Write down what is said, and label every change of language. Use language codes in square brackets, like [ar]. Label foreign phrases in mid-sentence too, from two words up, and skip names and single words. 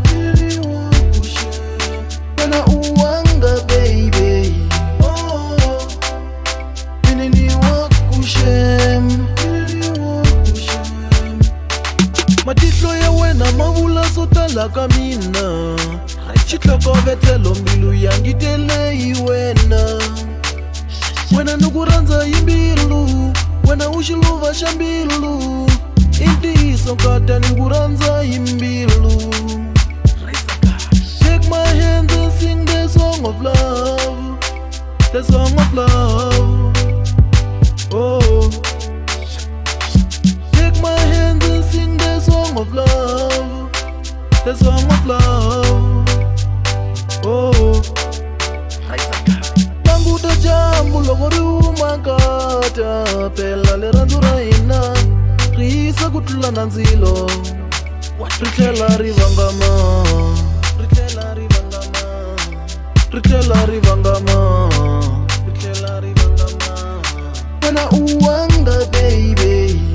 [ts] Wena wanga baby Minini wakushem Matihlo ya wena ma vula swotala ka mina Xitlhokovetselo mbilu yangi tele Wena Wena ni rhandza mbilu Wena xiluva xa mbilu Intiyiso nkata ni rhandza mbilu [en] Take my hands and sing the song of love The song of love Oh Take my hands and sing the song of love The song of love Oh [ts] Languta dyambu loko huma nkata Phela lirhandzu hina hisa tlula ndzilo Tlhela vangama Wena wanga baby